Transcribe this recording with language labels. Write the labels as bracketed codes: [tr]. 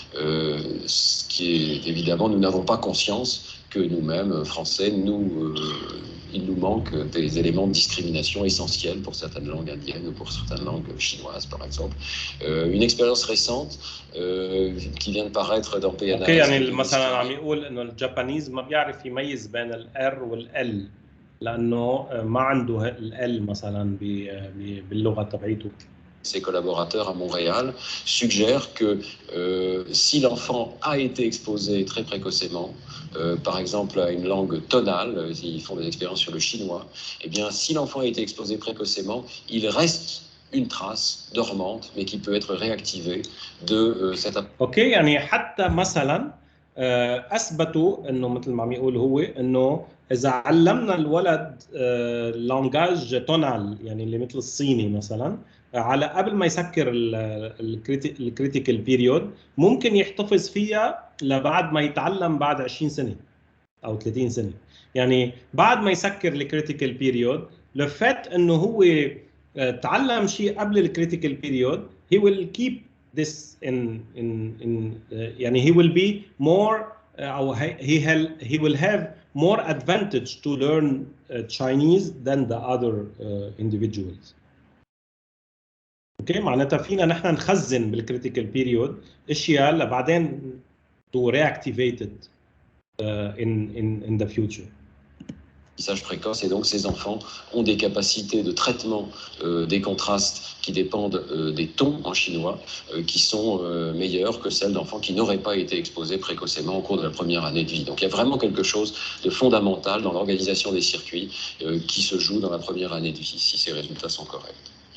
[fr] Ce qui est évidemment, nous n'avons pas conscience que nous-mêmes, Français, il nous manque des éléments de discrimination essentiels pour certaines langues indiennes ou pour certaines langues chinoises, par exemple. Une expérience récente qui vient de paraître dans PNAS. [ar] اوكي يعني مثلا عم يقول انه الجابانيز ما بيعرف يميز بين الار والال لانه ما عنده ال مثلا باللغه تبعيته. [fr] Ses collaborateurs à Montréal suggèrent que si l'enfant a été exposé très précocement, par exemple à une langue tonale, ils font des expériences sur le chinois, eh bien si l'enfant a été exposé précocement, il reste une trace dormante, mais qui peut être réactivée de cette... [ar] اوكي يعني حتى مثلا اثبتوا انه مثل ما عم يقول هو انه اذا علمنا الولد لانجاج تونال يعني اللي مثل الصيني مثلا على قبل ما يسكر الكريتيكال بيريود ممكن يحتفظ فيها لبعد ما يتعلم بعد 20 سنه او 30 سنه. يعني بعد ما يسكر الكريتيكال بيريود [en] لفت انه هو تعلم شيء قبل الكريتيكال period he will keep this in يعني he will be more أو he will have more advantage to learn Chinese than the other individuals. [ar] اوكي معناتها فينا نحن نخزن بالكريتيكال بيريود اشياء لبعدين [en] to reactivate it in the future. [fr] Précoce et donc ces enfants ont des capacités de traitement des contrastes qui dépendent des tons en chinois qui sont meilleures que celles d'enfants qui n'auraient pas été exposés précocement au cours de la première année de vie. Donc il y a vraiment quelque chose de fondamental dans l'organisation des circuits qui se joue dans la première année de vie si ces résultats sont corrects.